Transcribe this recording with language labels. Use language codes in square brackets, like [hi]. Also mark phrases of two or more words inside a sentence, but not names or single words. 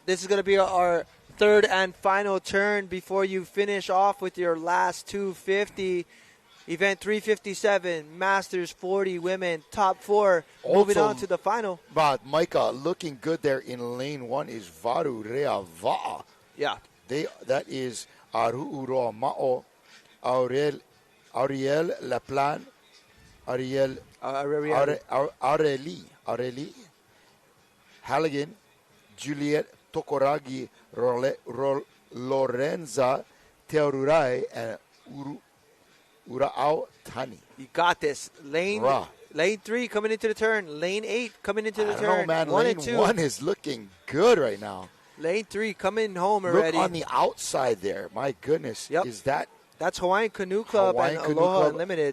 [en] This is going to be our third and final turn before you finish off with your last 250. Event 357, Masters 40 women, top 4, moving on to the final. But Micah, looking good there in lane 1 is Varu Rea Va'a. Yeah. That is Aru'uro Ma'o, Aurel Laplan, Areli, Halligan, Juliet Tokoragi, Lorenza Teorurai, and Ura'au Tani. You got this. Lane 3 coming into the turn. Lane 8 coming into the turn. I don't know, man. Lane 1 is looking good right now. Lane 3 coming home already. Look on the outside there. My goodness. Yep. That's Hawaiian Canoe Club and Aloha Unlimited.